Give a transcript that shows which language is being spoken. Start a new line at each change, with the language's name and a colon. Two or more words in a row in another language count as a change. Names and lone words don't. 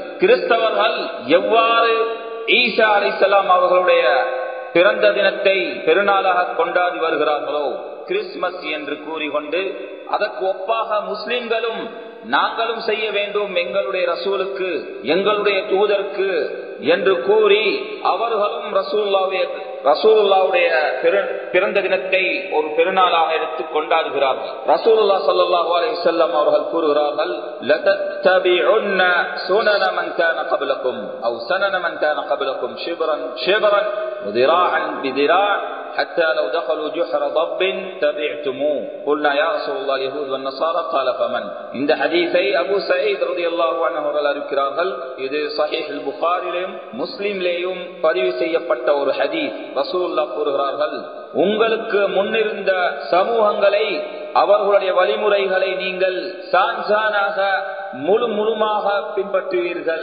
Tamil: கிறிஸ்தவர்கள் எவ்வாறு ஈசா அலைஹிஸ்ஸலாம் அவர்களுடைய பிறந்த தினத்தை பெருநாளாக கொண்டாடி வருகிறார்களோ, கிறிஸ்துமஸ் என்று கூறிக்கொண்டு அதற்கு ஒப்பாக முஸ்லிம்களும் நாங்களும் செய்ய வேண்டும், எங்களுடைய ரசூலுக்கு எங்களுடைய தூதருக்கு என்று கூறி அவர்களும் ரசூலுல்லாஹ்வுடைய பிறந்த தினத்தை ஒரு பெருநாளாக எடுத்து கொண்டாடுகிறார்கள்.
Arabic: رسول الله صلى الله عليه وسلم
Tamil: அவர்கள் கூறுகிறார்கள்,
Arabic: لتتبعن سنن من كان قبلكم او سنن من كان قبلكم شبرا شبرا وذراعا بذراع حتى لو دخلوا جحر ضب تبعتموه قلنا يا رسول الله اليهود والنصارى قال فمن.
Tamil: இந்த ஹதீஸை அபூ சயீத்
Arabic: رضي الله عنه
Tamil: அவர்கள் அறிவிக்கிறார்கள். இது ஸஹீஹ் புகாரியிலும் முஸ்லிமிலேயும் பதிவு செய்யப்பட்ட ஒரு ஹதீஸ். ரசூலுல்லாஹ் கூறுகிறார்கள், உங்களுக்கு முன்னிருந்த சமூகங்களை அவர்களுடைய வழிமுறைகளை நீங்கள் சான்சானாக முழுமாக பின்பற்றுவீர்கள்.